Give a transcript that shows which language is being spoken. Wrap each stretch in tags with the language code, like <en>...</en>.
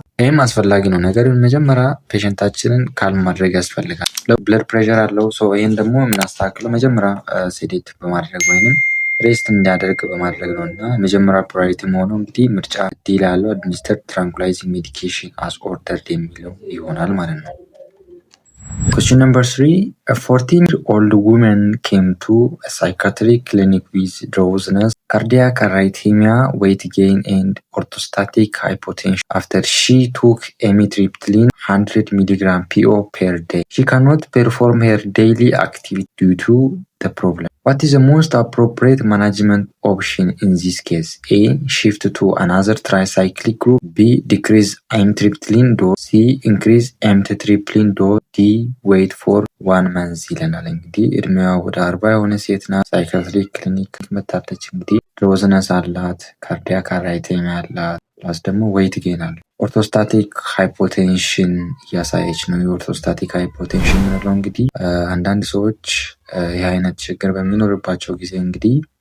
<am>ይህም አስፈላጊ ነው። ነገር ግን መጀመሪያ ፔሸንታችንን ካልም ማድረግ ያስፈልጋል። ብለድ ፕሬሸር አለው። ይህን ደግሞ የምናስተካክለው መጀመሪያ ሴዴት በማድረግ ወይንም ሬስት እንዲያደርግ በማድረግ ነው እና የመጀመሪያ ፕራዮሪቲ መሆነው እንግዲህ ምርጫ ዲ ላይ ያለው አድሚኒስተር ትራንኩላይዚንግ ሜዲኬሽን አስ ኦርደርድ የሚለው ይሆናል ማለት ነው።</am> <en>Question number 3. A 14-year-old woman came to a psychiatric clinic with drowsiness, cardiac arrhythmia, weight gain, and orthostatic hypotension after she took amitriptyline 100 mg PO per day. She cannot perform her daily activity due to the problem. What is the most appropriate management option in this case? A. Shift to another tricyclic group. B. Decrease amitriptyline dose. C. Increase amitriptyline dose. D. Wait for 1 month</en> <am>ይለናል። እንግዲህ እድሜዋ ወደ 40 የሆነ ሴት ናት። ሳይካትሪክ ክሊኒክ መታለች። እንግዲህ ድሮዝነስ አላት፣ ካርዲያክ አራይቴሚያ አላት፣ ፕላስ ደግሞ ዌይት ጌን አለ። ኦርቶስታቲክ ሃይፖቴንሽን እያሳየች ነው። የኦርቶስታቲክ ሃይፖቴንሽን የምንለው እንግዲህ አንዳንድ ሰዎች ይህ አይነት ችግር በሚኖርባቸው ጊዜ እንግዲህ</am>